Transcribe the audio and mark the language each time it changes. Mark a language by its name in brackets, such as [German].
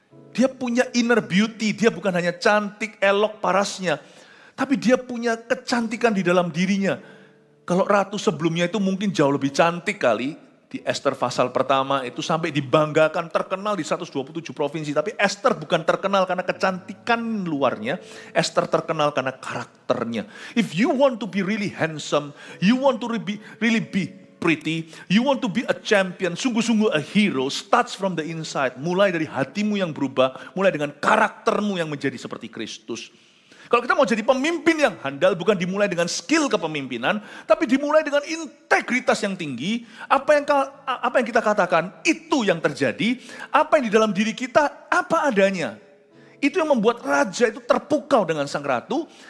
[Indonesian] Dia punya inner beauty, dia bukan hanya cantik, elok, parasnya, tapi dia punya kecantikan di dalam dirinya. Kalau ratu sebelumnya itu mungkin jauh lebih cantik kali. Di Esther pasal pertama itu sampai dibanggakan, terkenal di 127 provinsi. Tapi Esther bukan terkenal karena kecantikan luarnya. Esther terkenal karena karakternya. [English] If you want to be really handsome, you want to really be pretty, you want to be a champion, [Indonesian] sungguh-sungguh [English] a hero, starts from the inside. [Indonesian] Mulai dari hatimu yang berubah, mulai dengan karaktermu yang menjadi seperti Kristus. Kalau kita mau jadi pemimpin yang handal, bukan dimulai dengan skill kepemimpinan, tapi dimulai dengan integritas yang tinggi. Apa yang kita katakan, itu yang terjadi. Apa yang di dalam diri kita, apa adanya. Itu yang membuat raja itu terpukau dengan sang ratu.